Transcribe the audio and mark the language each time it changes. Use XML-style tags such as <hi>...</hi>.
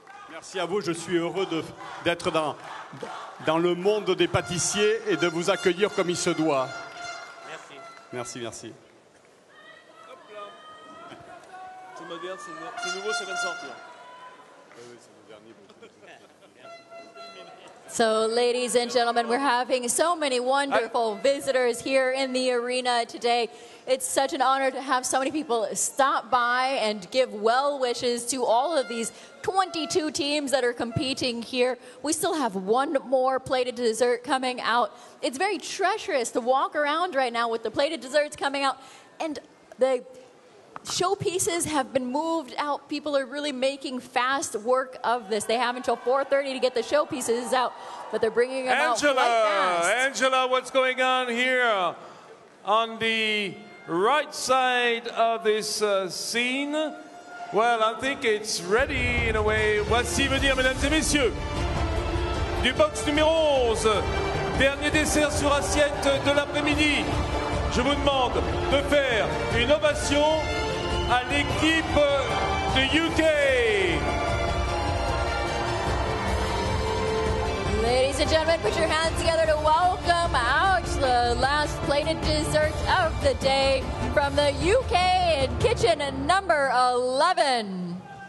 <fr>Merci à vous. Je suis heureux d'être dans le monde des pâtissiers et de vous accueillir comme il se doit. Merci. Hop là. C'est moderne, c'est nouveau, ça vient de sortir.</fr> <en>So, ladies and gentlemen, we're having so many wonderful visitors here in the arena today. It's such an honor to have so many people stop by and give well wishes to all of these 22 teams that are competing here. We still have one more plated dessert coming out. It's very treacherous to walk around right now with the plated desserts coming out, and the showpieces have been moved out. People are really making fast work of this. They have until 4:30 to get the showpieces out, but they're bringing them out quite fast. Angela, what's going on here on the right side of this scene? Well, I think it's ready in a way.</en> <fr>Voici venir, mesdames et messieurs, du box numéro 11, dernier dessert sur assiette de l'après-midi. Je vous demande de faire une ovation à l'équipe de UK.</fr> <en>Ladies and gentlemen, put your hands together to welcome out the last plated dessert of the day from the UK in kitchen number 11.</en>